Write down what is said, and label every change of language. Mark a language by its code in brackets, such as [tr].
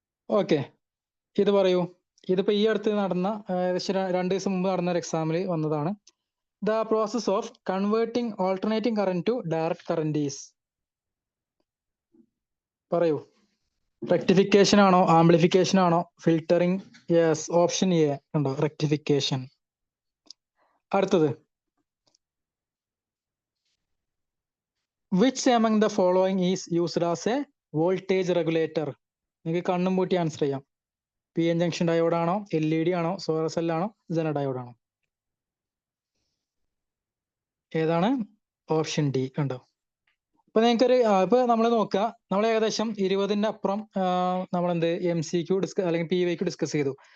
[ml] Okay, ഇത് പറയൂ. ഇതിപ്പോ ഈ അടുത്ത് നടന്ന ഏകദേശം 2 ദിവസം മുമ്പ് നടന്ന ഒരു എക്സാമിൽ വന്നതാണ്. [en] The process of converting alternating current to direct current is. [ml] പറയൂ. റെക്ടിഫിക്കേഷൻ ആണോ, ആംപ്ലിഫിക്കേഷൻ ആണോ, ഫിൽറ്ററിംഗ്? യെസ്, ഓപ്ഷൻ എ ഉണ്ടോ, റെക്ടിഫിക്കേഷൻ. അടുത്തത്, [en] Which among the following is used as a voltage regulator? [ml] നിങ്ങൾക്ക് കണ്ണും പൂട്ടി ആൻസർ ചെയ്യാം. പി എൻ ജംഗ്ഷൻ ഡയോഡ് ആണോ, LED ആണോ, സോളാർ സെൽ ആണോ, ജന ഡയോഡ് ആണോ? ഏതാണ്? Option D. കണ്ടോ? ഇപ്പൊ നിങ്ങൾക്കൊരു ഇപ്പൊ നമ്മൾ നോക്കുക, നമ്മൾ ഏകദേശം 20ന്റെ അപ്പുറം നമ്മളെന്ത് MCQ അല്ലെങ്കിൽ PYQ ഡിസ്കസ് ചെയ്തു.